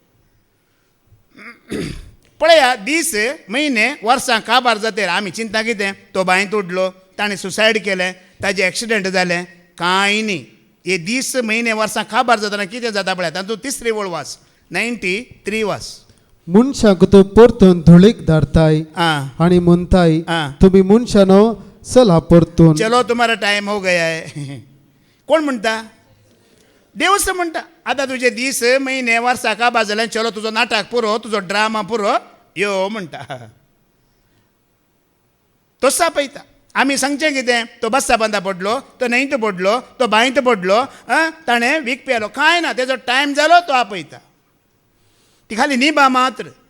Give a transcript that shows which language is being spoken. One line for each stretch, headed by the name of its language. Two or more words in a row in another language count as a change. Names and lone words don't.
Konkani: पळया दीस म्हयने वर्सां काबार जाते आमी चिंता कितें तो बांयत उडलो ताणें सुसायड केलें ताजें एक्सिडेंट जालें कांय न्ही हे दीस म्हयने वर्सां काबार जातना कितें जाता पळय तातूंत तिसरी वळ वास 93 वास मनशांक तूं परतून धुळीक धाडताय आं आणि म्हणताय आं. तुम्ही मनशानो चला परतून
Hindi: चलो तुम्हारा टाइम हो गया है
Konkani: कोण म्हणटा देवच म्हणटा आतां तुजे दीस म्हयने वर्सां काबार जालें चलो तुजो नाटक पुरो तुजो ड्रामा पुरो यो म्हणटा तोच आपयता आमी सांगचें कितें तो बस्सा बांदा पडलो तो न्हंयत पडलो तो बांयत पडलो ताणें वीक पेलो कांय ना तेजो टायम जालो तो आपयता ती खाली निबा मात्र